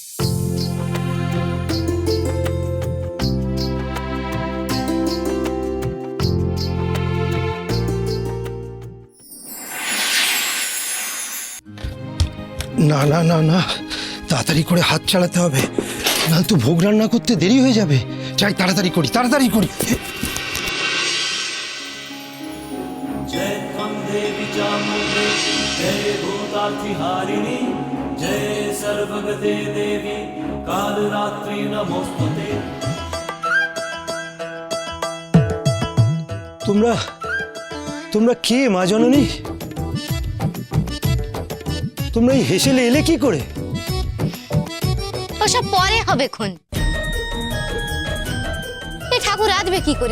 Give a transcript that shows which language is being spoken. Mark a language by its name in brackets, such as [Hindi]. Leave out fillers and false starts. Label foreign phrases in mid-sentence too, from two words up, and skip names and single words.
[Bangla] না না না না, তাড়াতাড়ি করে হাত চালাতে হবে, না তো ভোগ রান্না করতে দেরি হয়ে যাবে। চাই তাড়াতাড়ি করি, তাড়াতাড়ি করি। [Sanskrit] जय त्वं देवी चामुण्डे जय भूतार्तिहारिणि जय सर्वगते देवी कालरात्रि नमोस्तुते। [Bangla] তোমরা তোমরা কে মা জননী? তোমরা এই হেসেলে এলে কি করে? ওসব পরে হবে খন। এই ঠাকুর রাঁধবে কি করে?